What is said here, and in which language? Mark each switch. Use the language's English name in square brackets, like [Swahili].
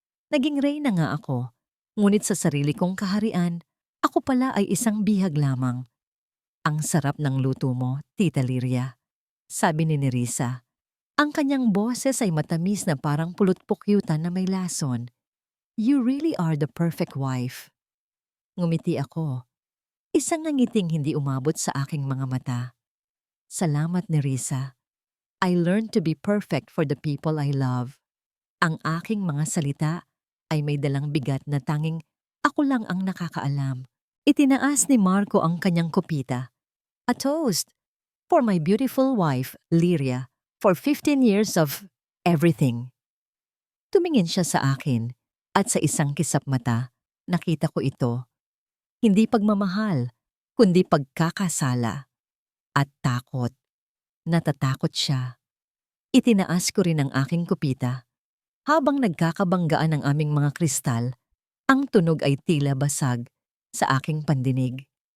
[Filipino] Naging reyna nga ako, ngunit sa sarili kong kaharian, ako pala ay isang bihag lamang. Ang sarap ng luto mo, Tita Lyria, sabi ni Nerissa. Ang kanyang boses ay matamis na parang pulot-pukyutan na may lason. [English] You really are the perfect wife. [Filipino] Ngumiti ako. Isang nangiting hindi umabot sa aking mga mata. Salamat, Nerissa. [English] I learned to be perfect for the people I love. [Filipino] Ang aking mga salita ay may dalang bigat na tanging ako lang ang nakakaalam. Itinaas ni Marco ang kanyang kopita. [English] A toast for my beautiful wife, Lyria, for 15 years of everything. [Filipino] Tumingin siya sa akin at sa isang kisap mata, nakita ko ito. Hindi pagmamahal, kundi pagkakasala at takot. Natatakot siya. Itinaas ko rin ang aking kupita. Habang nagkakabanggaan ang aming mga kristal, ang tunog ay tila basag sa aking pandinig.